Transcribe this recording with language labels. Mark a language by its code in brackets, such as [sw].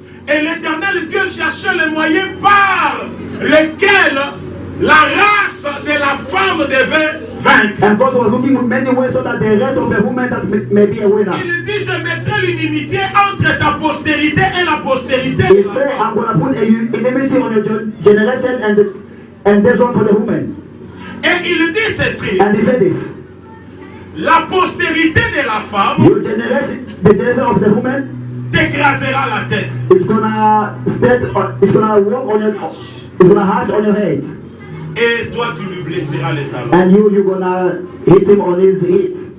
[fr] Et l'Éternel Dieu cherchait le moyen par lequel la race de la femme devait vaincre. [en] And God was looking with many ways so that the rest of the women that may be a winner. [fr] Il dit, je mettrai l'inimitié entre ta postérité et la postérité. [en] He said, I'm going to put an enmity on your generation and this one for the woman. [fr] Et il dit ceci, [en] And he said this. [fr] la postérité de la femme [en] Your generation, the generation of the woman, [fr] t'écrasera la tête. [en] is gonna walk on your, it's gonna hash on your head, [fr] Et toi, tu lui blesseras les talons. [en] and you're gonna hit him on his heel.